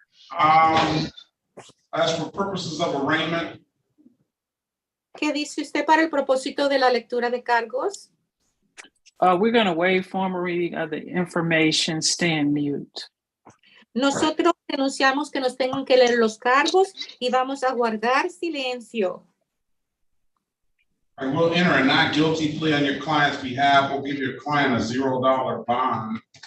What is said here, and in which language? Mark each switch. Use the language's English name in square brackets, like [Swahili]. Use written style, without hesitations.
[English] As for purposes of arraignment, [Spanish] ¿Qué dice usted para el propósito de la lectura de cargos? [English] We're going to waive formal reading of the information, stand mute. [Spanish] Nosotros denunciamos que nos tengan que leer los cargos y vamos a guardar silencio. [English] I will enter a not guilty plea on your client's behalf. We'll give your client a $0 bond.